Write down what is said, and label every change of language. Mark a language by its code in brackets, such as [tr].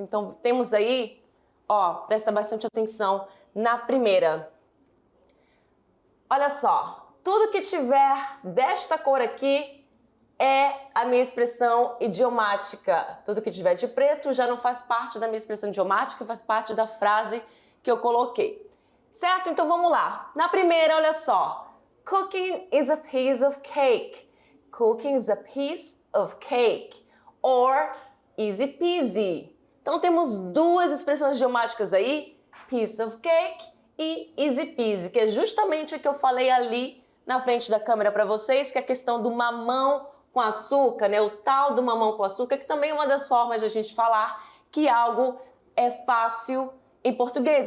[pt] Então, temos aí, presta bastante atenção na primeira. Olha só. Tudo que tiver desta cor aqui é a minha expressão idiomática. Tudo que tiver de preto já não faz parte da minha expressão idiomática, faz parte da frase que eu coloquei. Certo? Então vamos lá. Na primeira, olha só. [en] Cooking is a piece of cake. Cooking is a piece of cake. Or easy peasy. [pt] Então temos duas expressões idiomáticas aí. [en] Piece of cake [pt] e [en] easy peasy, [pt] que é justamente o que eu falei ali na frente da câmera para vocês, que é a questão do mamão com açúcar, né? O tal do mamão com açúcar, que também é uma das formas de a gente falar que algo é fácil em português.